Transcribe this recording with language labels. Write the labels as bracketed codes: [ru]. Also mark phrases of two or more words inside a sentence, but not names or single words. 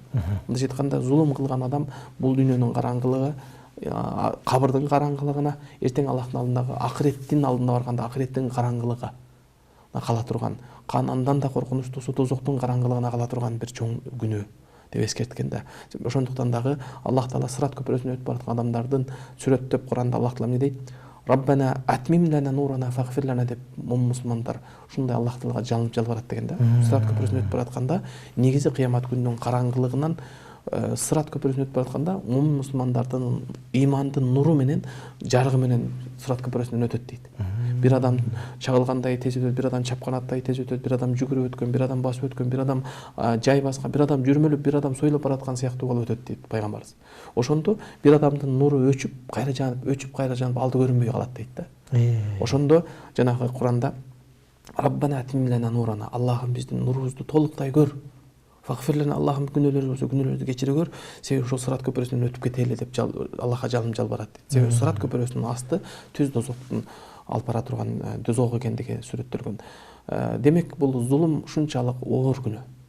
[ky] Мындайча айтканда зулум кылган адам бул дүйнөнүн караңгылыгы, кабырдын караңгылыгына, эртең Аллахтын алдындагы акыреттин алдына барганда акыреттин караңгылыгы кала турган, андан да коркунучтуусу тозоктун караңгылыгына кала турган бир чоң күнөө деп эскерткен да. Ошондуктан дагы Аллах Таала Сырат көпүрөсүнөн өтүп бараткан адамдардын сүрөттөп Куранда Аллах Таала эмне дейт? [ar] ربنا أتمم لنا نورنا واغفر لنا [ky] деп мусулмандар ушундай Аллах Таалага жалынып жалбарат деген да. Сырат көпүрөсүнөн өтүп баратканда негизи кыямат күнүнүн караңгылыгынан Сырат көпүрөсүнөн өтүп баратканда мусулмандардын имандын нуру менен жарыгы менен Сырат көпүрөсүнөн өтөт дейт. Бир адам чагылгандай тез өтөт, бир адам чапканаттай тез өтөт, бир адам жүгүрүп өткөн, бир адам басып өткөн, бир адам жай баскан, бир адам жүрмөлүп, бир адам сойлоп бараткан сыяктуу болуп өтөт дейт пайгамбарыбыз. Ошондо bir адамдын нуру өчүп, кайра жанып, алды көрүнбөй калат дейт да. Ошондо жанагы Куранда [ar] ربنا أتمم لنا نورنا, [ky] Аллахым биздин нурубузду толуктай көр. Фагфирлана, Аллахым күнөөлөрүбүз болсо күнөөлөрдү кечире көр. Себеби ошол Сырат көпүрөсүнөн өтүп кетели деп Аллахка жалынып жалбарат дейт. Себеби Сырат көпүрөсүнүн асты түз дозоктун алып бара турган дозок экендиги сүрөттөлгөн. Демек бул зулум ушунчалык оор күнөө.